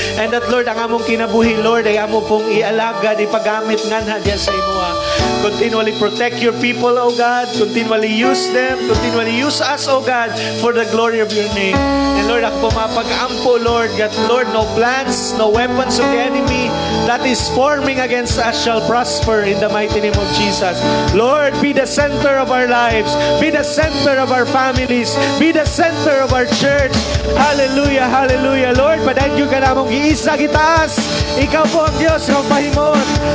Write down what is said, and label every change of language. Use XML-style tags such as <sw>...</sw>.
<ceb>And that, Lord, ang among kinabuhi, Lord, ay amo pong ialagad, ipagamit nganha diha sa imo.</ceb> <en>Continually protect your people, O God. Continually use them. Continually use us, O God, for the glory of your name. And Lord,</en> <ceb>ako mapag-ampo,</ceb> <en>Lord, that Lord, no plans, no weapons of the enemy that is forming against us shall prosper in the mighty name of Jesus. Lord, be the center of our lives. Be the center of our families. Be the center of our church.</en> <ceb>Hallelujah, hallelujah. Lord, padagyo ka namong giisa gitaas.</ceb> <tl>Ikaw po ang Diyos ng mahimuot.</tl>